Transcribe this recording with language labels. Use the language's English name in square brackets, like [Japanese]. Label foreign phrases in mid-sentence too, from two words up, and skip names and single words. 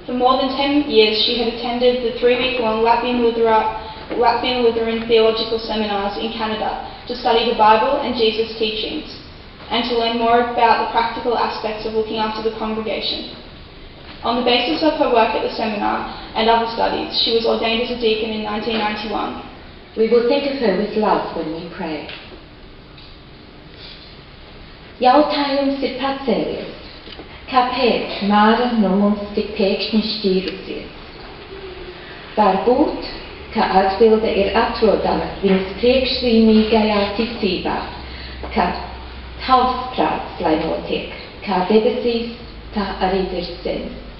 [English] For more than 10 years she had attended the 3-week-long Latvian Lutheran theological seminars in Canada to study the Bible and Jesus' teachings, and to learn more about the practical aspects of looking after the congregation. On the basis of her work at the seminar and other studies, she was ordained as a deacon in 1991. We will think of her with love when we pray. [Latvian] Jautājums ir pacēlies. Kāpēc Māra no mums tik pēkšņi šķīrusies? Varbūt, ka atbilde ir atrodama viņas priekšzīmīgajā ticībā, ka tavs prāts, lai notiek, kā debesīs, tā arī virs zemes.